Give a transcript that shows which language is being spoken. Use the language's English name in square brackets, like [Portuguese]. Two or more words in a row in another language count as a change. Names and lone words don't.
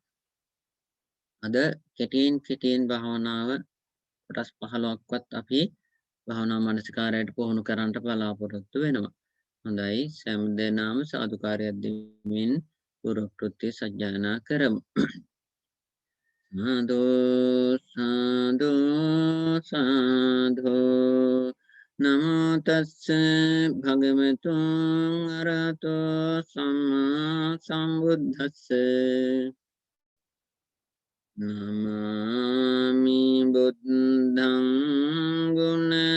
[Sinhala] අද කෙටියෙන් භාවනාව කොටස් 15ක්වත් අපි භාවනා මනසිකාරයට පුහුණු කරන්නට බලාපොරොත්තු වෙනවා. හොඳයි සෑම දෙනාම සාදුකාරයක් දෙමින් පූර්ව කෘත්‍ය සජ්ජායනා කරමු. [Pali] සාදු නමෝ තස්ස භගවතු අරහතෝ සම්මා සම්බුද්දස්ස නමාමි බුද්ධං ගුණ